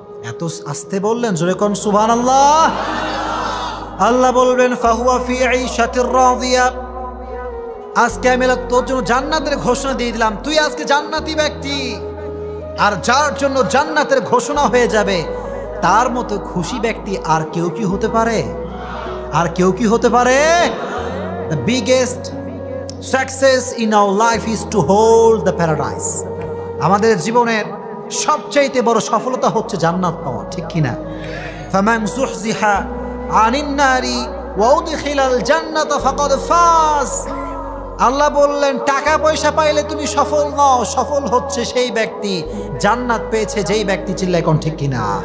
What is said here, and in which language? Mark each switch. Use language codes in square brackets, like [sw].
[bn] এত আস্তে বললেন, জোরে কোন সুবহানাল্লাহ। আল্লাহ বলবেন [ar] ফাহুয়া ফি আইশাতির রাদিয়া, [bn] আজকে আমি তোর জন্য জান্নাতের ঘোষণা দিয়ে দিলাম, তুই আজকে জান্নাতি ব্যক্তি। আর যার জন্য জান্নাতের ঘোষণা হয়ে যাবে, তার মতো খুশি ব্যক্তি আর কেউ কি হতে পারে? আর কেউ কি হতে পারে? [en] The biggest success in our life is to hold the paradise. [bn] আমাদের জীবনের সবচাইতে বড় সফলতা হচ্ছে জান্নাত পাওয়া, ঠিক কিনা? [ar] ফামান যুহজিহা আনিন নারি ওয়া উদখিলাল জান্নাতা ফাকাদ ফাজ। [bn] আল্লাহ বললেন, টাকা পয়সা পাইলে তুমি সফল নও, সফল হচ্ছে সেই ব্যক্তি, জান্নাত পেয়েছে যেই ব্যক্তি। চিল্লায় কোন ঠিক কিনা?